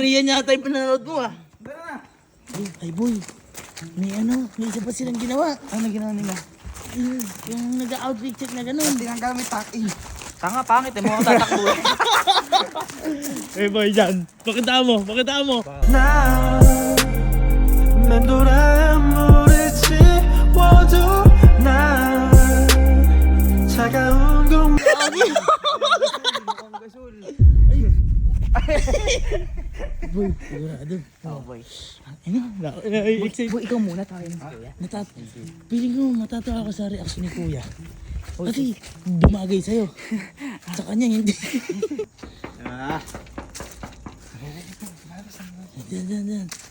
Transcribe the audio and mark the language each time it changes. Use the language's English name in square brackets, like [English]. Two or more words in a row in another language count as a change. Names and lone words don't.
[Filipino] Korean yata yung pinanood mo ah. Tara na. Ay boy. May isa pa silang ginawa. Ano ginawa nila? Yung nag- [English] outfit check [Filipino] na gano'n. Tinanggal mo yung taki. Tanga, pangit eh. Mukhang tatakbo eh. [English] Hey boy, [Filipino] dyan. Pakita mo. [Korean] 나 맴돌아 물을 지워도 난 차가운 공 [Filipino] Boy, sigurado. Oh, boy. Boy, ikaw muna tayo ng kuya. Piling ko matatawa ako sa reaction ni kuya. Kasi dumagay sa'yo. Sa kanya hindi. Diyan.